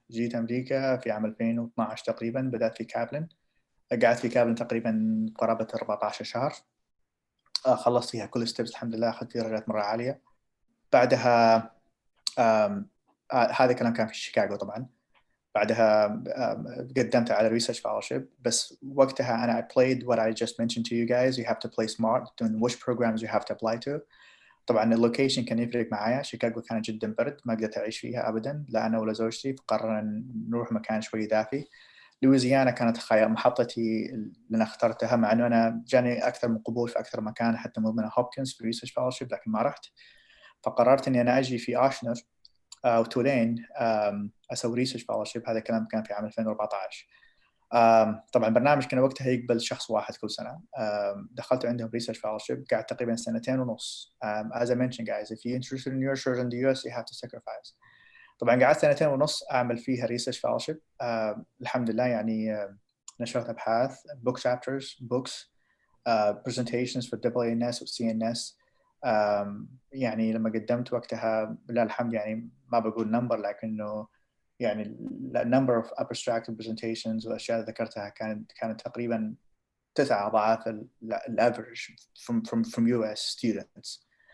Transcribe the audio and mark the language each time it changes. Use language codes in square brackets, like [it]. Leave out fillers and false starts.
[ar] جيت امريكا في عام 2012 تقريبا، بدات في كابلن، قعدت في كابلن تقريبا قرابه 14 شهر. خلصت فيها كل ستيبس الحمد لله، اخذت فيها درجات مره عاليه. بعدها هذا الكلام كان في شيكاغو طبعا. بعدها قدمت على [en] research fellowship، [ar] بس وقتها أنا [en] I played what I just mentioned to you guys. You have to play smart in which programs you have to apply to. [ar] طبعا اللوكيشن كان يفرق معايا. شيكاغو كانت جدا برد، ما قدرت أعيش فيها أبدا، لا أنا ولا زوجتي، فقررنا نروح مكان شوي دافي. لويزيانا كانت محطتي اللي أنا اخترتها، مع أنه أنا جاني أكثر من قبول في أكثر مكان، حتى من هوبكنز في research fellowship، لكن ما رحت. فقررت إني أنا أجي في آشنر وتولين اسوي ريسيرش فellowship. هذا الكلام كان في عام 2014. طبعا برنامج كان وقتها يقبل شخص واحد كل سنه. دخلت عندهم ريسيرش fellowship، قعدت تقريبا 2.5 سنين. [en] As I mentioned guys, if you're interested in neurosurgery in the US you have to sacrifice. [ar] طبعا قعدت 2.5 سنين اعمل فيها ريسيرش fellowship. الحمد لله يعني نشرت ابحاث، [en] book chapters, books, presentations for AANS [ar] و CNS. يعني لما قدمت وقتها لا الحمد يعني ما بقول نمبر، لكنه يعني [en] number of abstract presentations [ar] والاشياء اللي ذكرتها كانت تقريبا 9 أضعاف الافرج [en] from US students.